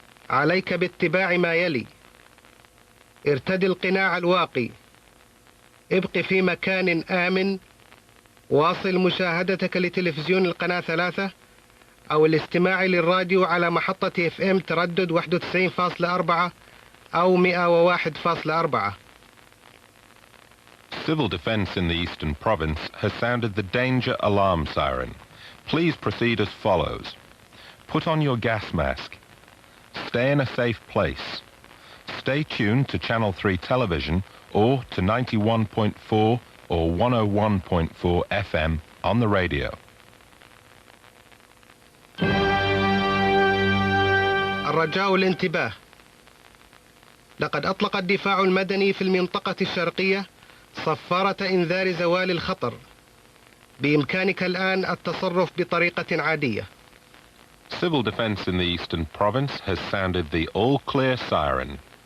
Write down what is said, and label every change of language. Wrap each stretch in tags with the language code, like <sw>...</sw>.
<ar>عليك باتباع ما يلي: ارتدي القناع الواقي، ابق في مكان آمن، واصل مشاهدتك لتلفزيون القناة 3 أو الاستماع للراديو على محطة FM تردد 91.4 أو 101.4.</ar> <en>Civil Defence in the Eastern Province has sounded the danger alarm siren. Please proceed as follows. Put on your gas mask. Stay in a safe place. Stay tuned to Channel 3 television or to 91.4 or 101.4 FM on the radio.</en> <ar>الرجاء الانتباه. لقد أطلق الدفاع المدني في المنطقة الشرقية صفارة إنذار زوال الخطر. بإمكانك الآن التصرف بطريقة عادية.</ar> <en>Civil Defence in the Eastern Province has sounded the all-clear siren.</en>